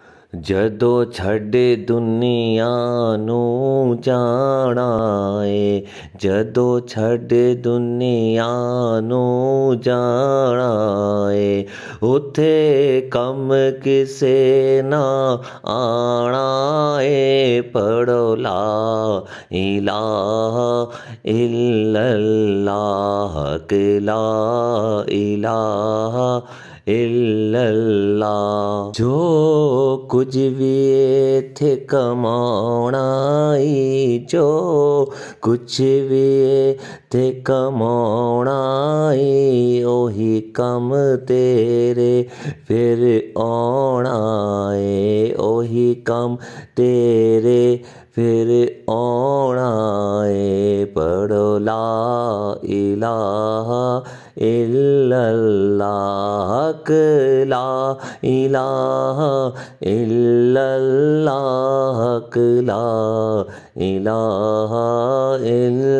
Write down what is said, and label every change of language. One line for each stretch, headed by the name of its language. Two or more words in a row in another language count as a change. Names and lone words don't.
Punjabi: جدوں چھڈے دنیا نوں جانا اے، جدوں چھڈے دنیا نوں جانا اے، اتھے کم کسے نہ آنا اے.
Arabic: पढ़ो لا إله إلا الله كے لا إله إلا الله.
Punjabi: جو کچھ بھی تھے کمانا ای، جو کچھ بھی تھے کمانا ای, اوہی کم تیرے فیر آنا اے، اوہی کم تیرے فیر آنا اے.
Arabic: पढ़ो لا إله إلا الله لا إله إلا الله لا إله إلا الله.